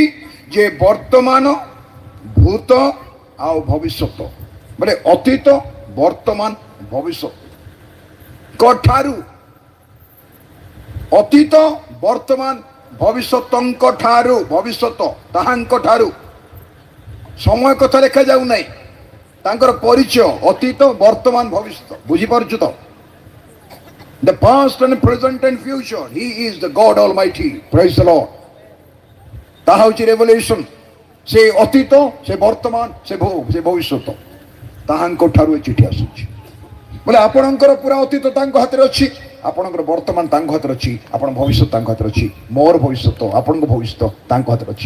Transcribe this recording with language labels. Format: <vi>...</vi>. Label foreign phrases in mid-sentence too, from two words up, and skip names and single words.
<or>ଯେ ବର୍ତ୍ତମାନ, ଭୂତ ଆଉ ଭବିଷ୍ୟତ, ବୋଲେ ଅତୀତ, ବର୍ତ୍ତମାନ, ଭବିଷ୍ୟତ କଠାରୁ। ଅତୀତ, ବର୍ତ୍ତମାନ, ଭବିଷ୍ୟତଙ୍କ ଠାରୁ। ଭବିଷ୍ୟତ ତାହାଙ୍କ ଠାରୁ। ସମୟ କଥା ଲେଖାଯାଉ ନାହିଁ, ତାଙ୍କର ପରିଚୟ ଅତୀତ, ବର୍ତ୍ତମାନ, ଭବିଷ୍ୟତ। ବୁଝିପାରୁଛୁ ତ?</or> <en>The past and present and future. He is the God Almighty. Praise the Lord.</en> <or>ତାହା ହେଉଛି ରେଭେଲେସନ। ସେ ଅତୀତ, ସେ ବର୍ତ୍ତମାନ, ସେ ଭବିଷ୍ୟତ, ତାହାଙ୍କ ଠାରୁ ଏ ଚିଠି ଆସୁଛି। ବୋଲେ ଆପଣଙ୍କର ପୁରା ଅତୀତ ତାଙ୍କ ହାତରେ ଅଛି, ଆପଣଙ୍କର ବର୍ତ୍ତମାନ ତାଙ୍କ ହାତରେ ଅଛି, ଆପଣ ଭବିଷ୍ୟତ ତାଙ୍କ ହାତରେ ଅଛି। ମୋର ଭବିଷ୍ୟତ, ଆପଣଙ୍କ ଭବିଷ୍ୟତ ତାଙ୍କ ହାତରେ ଅଛି।</or>